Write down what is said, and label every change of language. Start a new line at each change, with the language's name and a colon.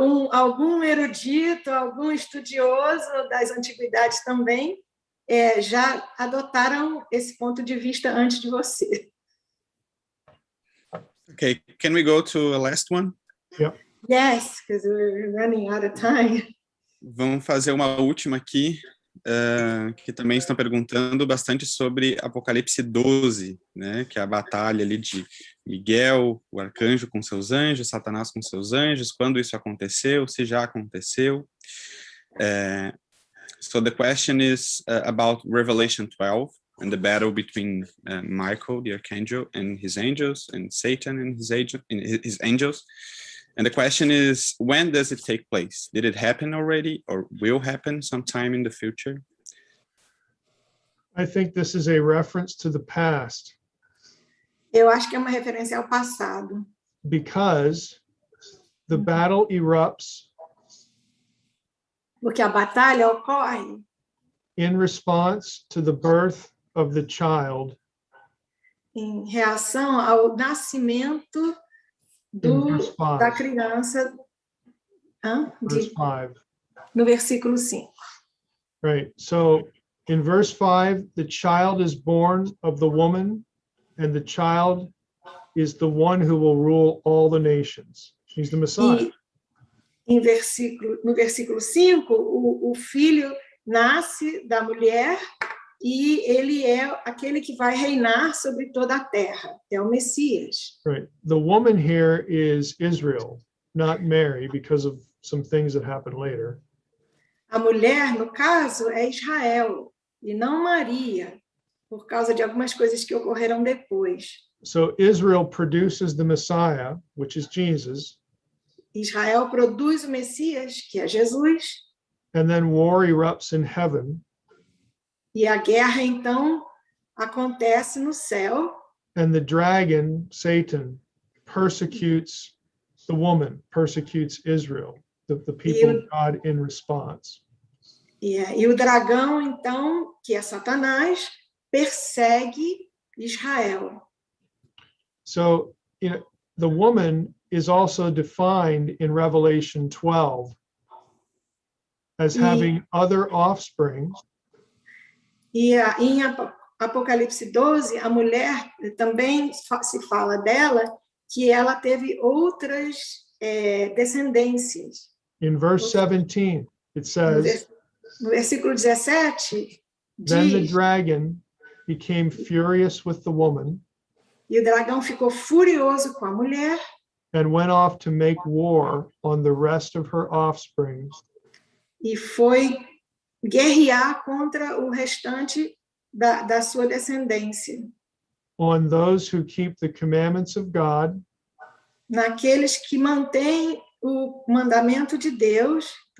Portuguese: Algum erudito, algum estudioso das antiguidades também já adotaram esse ponto de vista antes de você.
English: Okay, can we go to a last one? Yep. Yes, because we're running out of time.
Portuguese: Vamos fazer uma última aqui, que também estão perguntando bastante sobre Apocalipse 12, né, que é a batalha ali de Miguel, o arcanjo com seus anjos, Satanás com seus anjos, quando isso aconteceu, se já aconteceu.
English: So the question is about Revelation 12 and the battle between Michael, the archangel, and his angels, and Satan and his angels. And the question is, when does it take place? Did it happen already, or will happen sometime in the future? I think this is a reference to the past
Portuguese: Eu acho que é uma referência ao passado,
English: because the battle erupts
Portuguese: porque a batalha ocorre
English: in response to the birth of the child
Portuguese: em reação ao nascimento
English: in verse 5.
Portuguese: da criança,
English: Verse 5.
Portuguese: no versículo 5.
English: Right. So in verse 5, the child is born of the woman, and the child is the one who will rule all the nations. He's the Messiah.
Portuguese: E no versículo 5, o filho nasce da mulher e ele é aquele que vai reinar sobre toda a terra. É o Messias.
English: Right. The woman here is Israel, not Mary, because of some things that happened later.
Portuguese: A mulher, no caso, é Israel e não Maria, por causa de algumas coisas que ocorreram depois.
English: So Israel produces the Messiah, which is Jesus,
Portuguese: Israel produz o Messias, que é Jesus,
English: and then war erupts in heaven,
Portuguese: e a guerra, então, acontece no céu,
English: and the dragon, Satan, persecutes the woman, persecutes Israel, the people of God in response.
Portuguese: E o dragão, então, que é Satanás, persegue Israel.
English: So, the woman is also defined in Revelation 12 as having other offspring.
Portuguese: E em Apocalipse 12, a mulher também se fala dela que ela teve outras descendências.
English: In verse 17, it says,
Portuguese: no versículo 17,
English: then the
Portuguese: diz,
English: dragon became furious with the woman
Portuguese: e o dragão ficou furioso com a mulher
English: and went off to make war on the rest of her offspring,
Portuguese: e foi guerrear contra o restante da sua descendência.
English: on those who keep the commandments of God
Portuguese: Naqueles que mantêm o mandamento de Deus